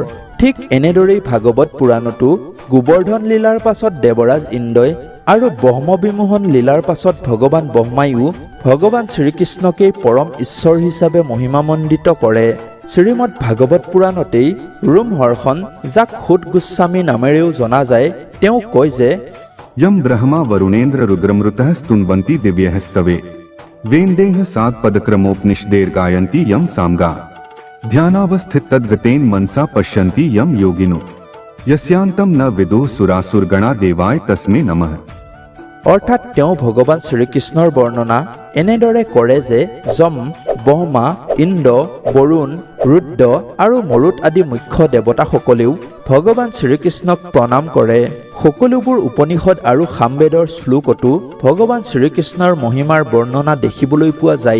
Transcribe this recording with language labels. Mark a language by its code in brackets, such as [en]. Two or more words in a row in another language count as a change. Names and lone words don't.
[as] ঠিক এনেদৰেই ভাগৱত পুৰাণতো গোবৰ্ধন লীলাৰ পাছত দেৱৰাজ ইন্দ্ৰই আৰু ব্ৰহ্মবিমোহন লীলাৰ পাছত ভগৱান ব্ৰহ্মায়ো ভগৱান শ্ৰীকৃষ্ণকেই পৰম ঈশ্বৰ হিচাপে মহিমামণ্ডিত কৰে। শ্ৰীমদ ভাগৱত পুৰাণতেই ৰোমহৰ্ষণ, যাক সুত গোস্বামী নামেৰেও জনা যায়, তেওঁ কয় যে [sa] यम ब्रह्मा वरुणेन्द्र रुद्रमृतः स्तुन्वन्ति दिव्यः स्तवे वेन्देह सात्पदक्रमोपनिषदेर् गायन्ति यम सामगा ध्यानावस्थितद्गतेन मनसा पश्यन्ति यम योगिनो यस्यान्तं न विदुः सुरासुरगणा देवाय तस्मै नमः। [as] অৰ্থাৎ তেওঁ ভগৱান শ্ৰীকৃষ্ণৰ বৰ্ণনা এনেদৰে কৰে যে যম, ব্ৰহ্মা, ইন্দ্ৰ, বৰুণ, ৰুদ্ৰ আৰু মৰুত আদি মুখ্য দেৱতাসকলেও ভগৱান শ্ৰীকৃষ্ণক প্ৰণাম কৰে। সকলোবোৰ উপনিষদ আৰু সামবেদৰ শ্লোকতো ভগৱান শ্ৰীকৃষ্ণৰ মহিমাৰ বৰ্ণনা দেখিবলৈ পোৱা যায়।